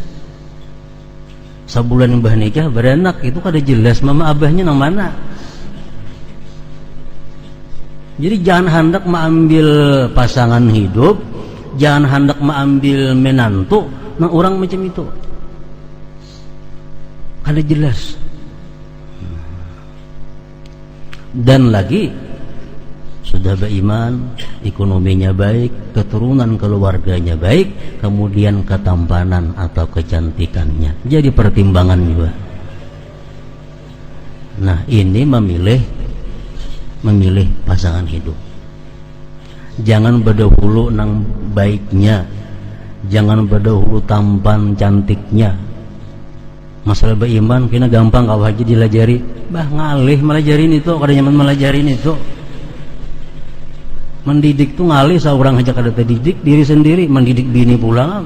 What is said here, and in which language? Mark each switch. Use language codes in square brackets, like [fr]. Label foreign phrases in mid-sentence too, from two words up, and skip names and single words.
[bjn] Sebulan mbah nikah beranak itu kada jelas mama abahnya nang mana. Jadi jangan hendak mengambil pasangan hidup, jangan hendak mengambil menantu nang orang macam itu. Kada jelas. Dan lagi sudah beriman, ekonominya baik, keturunan keluarganya baik, kemudian ketampanan atau kecantikannya jadi pertimbangan juga. Nah, ini memilih pasangan hidup. Jangan berdahulu nang baiknya, jangan berdahulu tampan cantiknya. Masalah beriman kena gampang kau aja dilajari. Bah ngalih melajarin itu, kada nyaman melajarin itu. Mendidik tuh ngalih seorang aja kada terdidik diri sendiri, mendidik bini pula.